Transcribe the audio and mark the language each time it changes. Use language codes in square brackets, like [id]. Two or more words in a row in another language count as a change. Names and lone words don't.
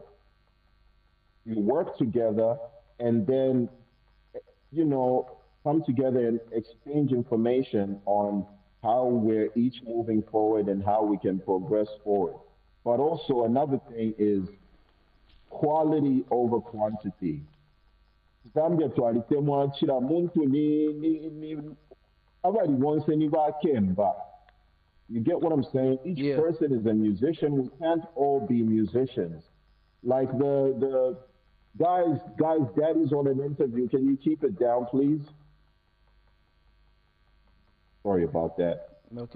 [en] You work together and then, you know, come together and exchange information on how we're each moving forward and how we can progress forward. But also another thing is quality over quantity. [bem] Zambia twalitemu kila muntu ni abali wonse ni bakemba. [en] You get what I'm saying? Each Yeah. person is a musician. We can't all be musicians. Like the guys, daddy's on an interview. Can you keep it down, please? Sorry about that. Okay.